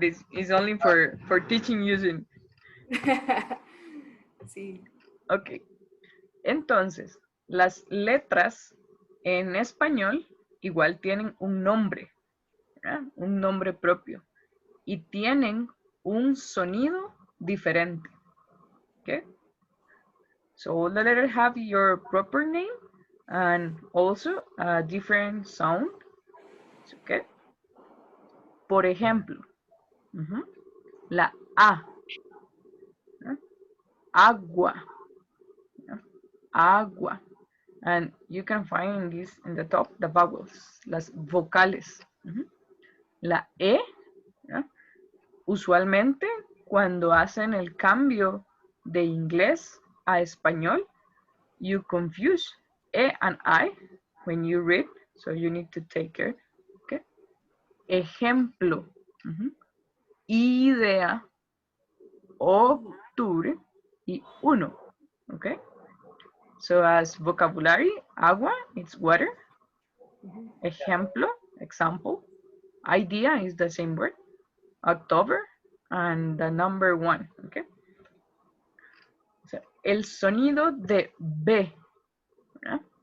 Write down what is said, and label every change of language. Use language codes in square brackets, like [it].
[en] This is only for teaching using. [es] Sí. Ok. Entonces, las letras en español igual tienen un nombre, ¿verdad? Un nombre propio. Y tienen un sonido diferente. Okay? [en] So all the letters have your proper name and also a different sound. [es] Okay? Por ejemplo, la A. ¿no? Agua. ¿no? Agua. [en] And you can find this in the top, the vowels, las vocales. [es] La E, ¿no? Usualmente cuando hacen el cambio de inglés a español, [en] you confuse E and I when you read, so you need to take care. Okay? [es] Ejemplo, idea, octubre y uno. Okay? [en] So as vocabulary, agua, it's water. Ejemplo, example. Idea is the same word. October and the number 1. Okay? So, [es] el sonido de B. ¿verdad?